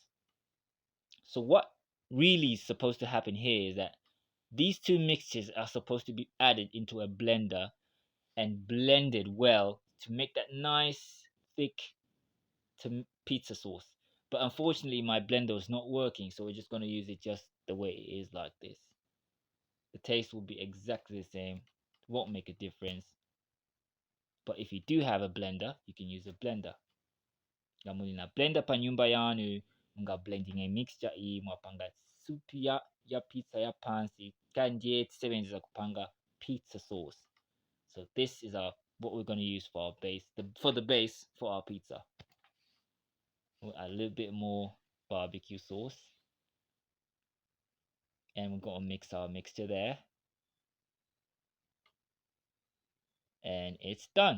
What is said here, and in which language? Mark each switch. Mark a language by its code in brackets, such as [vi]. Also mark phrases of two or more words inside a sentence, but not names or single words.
[en] So what really is supposed to happen here is that these two mixtures are supposed to be added into a blender and blended well to make that nice thick pizza sauce. But unfortunately my blender is not working, so we're just going to use it just the way it is, like this. The taste will be exactly the same, won't make a difference. But if you do have a blender, you can use a blender. [ny] Gamuni na blender pa nyumba yanu, mga [en] blending a mixture [ny] hii mwapanga supu ya pizza ya pansi kanje tusebenzesa kupanga [en] pizza sauce. So this is what we're going to use for our base, for the base for our pizza. We'll add a little bit more barbecue sauce. And we're going to mix our mixture there. And it's done.